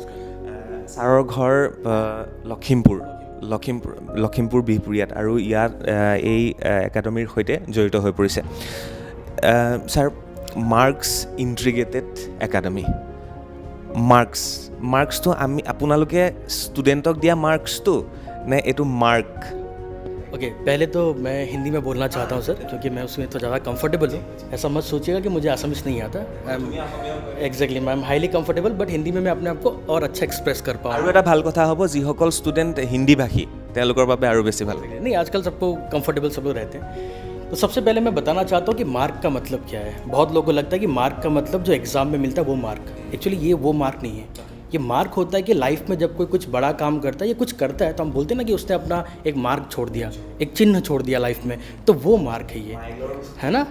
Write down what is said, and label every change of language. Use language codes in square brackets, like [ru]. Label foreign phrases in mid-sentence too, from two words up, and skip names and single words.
[as] ছাৰৰ ঘৰ লখিমপুৰ বিহপুৰীয়াত আৰু ইয়াত এই একাডেমীৰ সৈতে জড়িত হৈ পৰিছে। ছাৰ, মাৰ্কছ ইণ্টিগ্ৰেটেড একাডেমি, মাৰ্কছটো আপোনালোকে ষ্টুডেণ্টক দিয়া মাৰ্কছটো নে এইটো मार्क? [hi] ओके पहले तो मैं हिंदी में बोलना चाहता हूँ सर, क्योंकि मैं उसमें तो ज़्यादा कंफर्टेबल हूँ। ऐसा मत सोचिएगा कि मुझे आसामीस नहीं आता। [en] exactly I am highly comfortable, [hi] बट हिंदी में मैं अपने आप को और अच्छा एक्सप्रेस कर पाऊँ। [as] আৰু এটা ভাল কথা হ'ব, যিসকল ষ্টুডেণ্ট হিন্দীভাষী তেওঁলোকৰ বাবে আৰু বেছি ভাল লাগে। [hi] नहीं, आजकल सबको कंफर्टेबल सब लोग रहते हैं। तो सबसे पहले मैं बताना चाहता हूँ कि मार्क का मतलब क्या है। बहुत लोगों को लगता है कि मार्क का मतलब जो एग्ज़ाम में मिलता है वो मार्क। एक्चुअली ये वो मार्क नहीं है। ये मार्क होता है कि लाइफ में जब कोई कुछ बड़ा काम करता है या कुछ करता है तो हम बोलते हैं ना कि उसने अपना एक मार्क छोड़ दिया, एक चिन्ह छोड़ दिया लाइफ में, तो वो मार्क है ये, है ना।